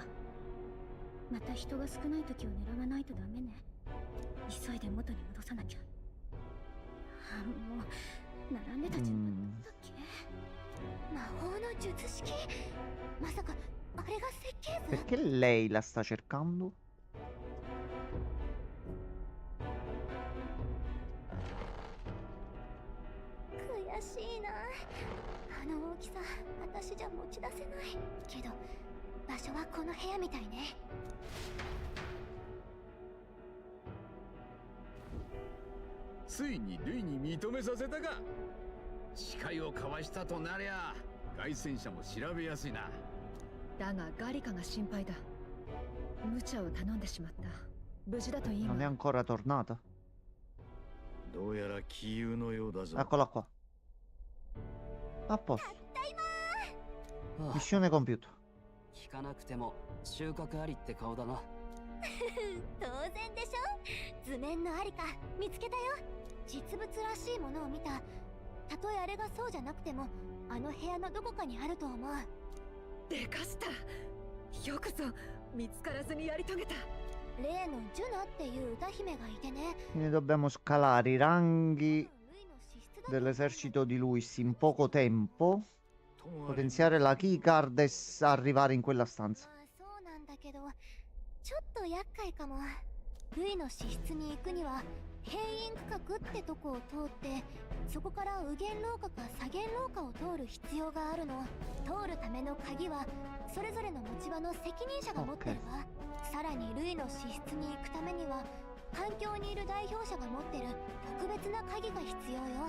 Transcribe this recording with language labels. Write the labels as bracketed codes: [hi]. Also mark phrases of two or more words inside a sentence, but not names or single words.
[ja] また人が少ない時を狙わないとダメね。急いで元に戻さなきゃ。あ、もう並んでた順番だっけ。魔法の術式？まさかあれが設計図？ [it] Perché lei la sta cercando? [ja] 悔しいな。あの大きさ、私じゃ持ち出せない。けど、場所はこの部屋みたいね。ついにルイに認めさせたか。誓いを交わしたとなりゃ凱旋者も調べやすいな。だがガリカが心配だ。無茶を頼んでしまった。無事だといいわ。 [it] Non è ancora tornata. [ja] どうやら杞憂のようだぞ。 [it] Eccola qua. A posto. [ja] ああ [it] Missione compiuta. [ja] 聞かなくても収穫ありって顔だな。当然でしょ。図面のありか見つけたよ。実物らしいものを見た。たとえあれがそうじゃなくても、あの部屋のどこかにあると思う。でかした。よくぞ見つからずにやり遂げた。例のジュナっていう歌姫がいてね。 [it] Quindi dobbiamo scalare i ranghi dell'esercito di Luis in poco tempo. Potenziare la keycard e arrivare in quella stanza. [ja] そうなんだけど、ちょっと厄介かも。ルイの資質に行くには閉院区画ってとこを通って、そこから右舷廊下か左舷廊下を通る必要があるの。通るための鍵はそれぞれの持ち場の責任者が持ってるわ。さらにルイの資質に行くためには環境にいる代表者が持ってる特別な鍵が必要よ。